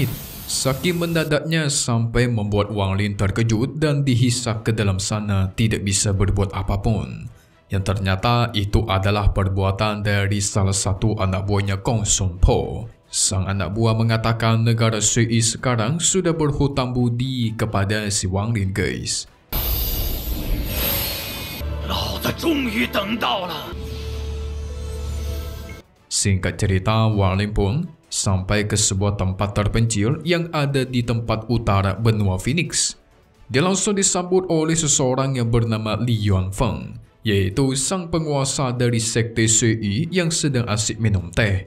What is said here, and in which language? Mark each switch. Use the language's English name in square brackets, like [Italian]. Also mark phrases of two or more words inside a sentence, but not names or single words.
[Indonesian] Saking mendadaknya sampai membuat Wang Lin terkejut dan dihisap ke dalam sana tidak bisa berbuat apapun. Yang ternyata itu adalah perbuatan dari salah satu anak buahnya Gong Sun Po. Sang anak buah mengatakan negara Sui sekarang sudah berhutang budi kepada si Wang Lin guys. [Chinese] 老子终于等到了。 [Indonesian] Singkat cerita, Wang Lin pun sampai ke sebuah tempat terpencil yang ada di tempat utara benua Phoenix. Dia langsung disambut oleh seseorang yang bernama Li Yuanfeng, yaitu sang penguasa dari sekte Sui yang sedang asik minum teh.